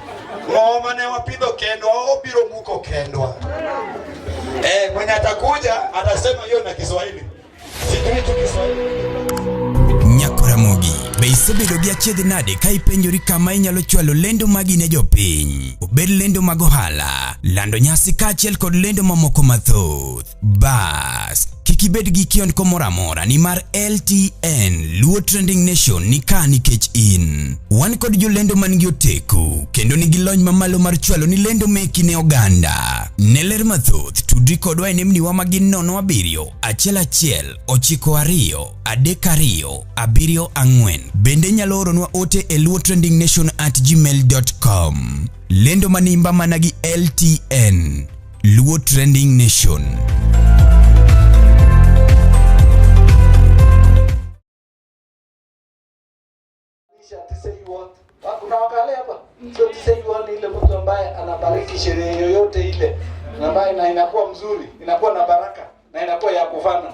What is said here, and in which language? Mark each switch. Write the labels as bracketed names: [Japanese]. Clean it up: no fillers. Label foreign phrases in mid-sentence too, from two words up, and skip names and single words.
[Luo (Kenya and Tanzania)] Ngoma wapido kendwa obiro muko kendwa. [Swahili] Mwenye atakuja atasema hiyo na Kiswahili. Sijui tu Kiswahili. [Luo (Kenya and Tanzania)] Nyakoramogi beisebedo gi achiedh nade ka ipenjori kama inyalo chwalo lendo magi ne jopiny, obed lendo mag ohala, lando nyasi kaachiel kod lendo mamoko mathoth. Bas kik ibed gi kiondko moro amora, nimar LTN Luo Trending Nation ni ka nikech in. Wan kod jolendo manigi oteku kendo nigi lony mamalo mar chwalo ni lendo meki ne oganda. Ne ler mathoth tudri kodwa e nembniwa magin 07 11 92 32 74. Bende nyalo oronwa ote e luotrendingnation@gmail.com. Lendo manimba managi LTN Luo Trending Nation. [Swahili] Unaangalia hapa. So ni ile mtu ambaye anabariki sherehe yoyote ile, ambaye na inakuwa mzuri, inakuwa na baraka na inakuwa ya kufana.